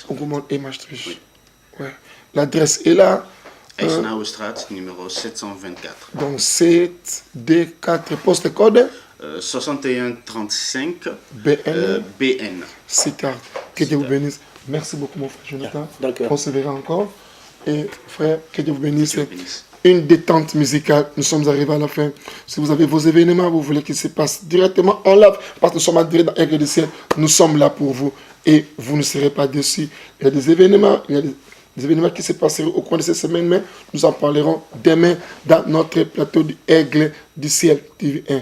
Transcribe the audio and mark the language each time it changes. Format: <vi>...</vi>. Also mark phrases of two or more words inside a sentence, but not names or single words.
<fr>Roermond et Maastricht. Oui. Ouais. L'adresse est là. Eisenhowerstraat, numéro 724. Donc 7D4, poste code 6135 BN. BN. Sittard. Que Dieu vous bénisse. Merci beaucoup, mon frère Jonathan.</fr> <nl>Dank u wel.</nl> <fr>On se verra encore. Et frère, que Dieu vous bénisse. Dieu bénisse. Une détente musicale. Nous sommes arrivés à la fin. Si vous avez vos événements, vous voulez qu'ils se passent directement en live, parce que nous sommes en direct dans Aigle du Ciel, nous sommes là pour vous. Et vous ne serez pas déçus. Il y a des événements, des événements qui se passeront au cours de cette semaine, mais nous en parlerons demain dans notre plateau du Aigle du Ciel TV1.</fr>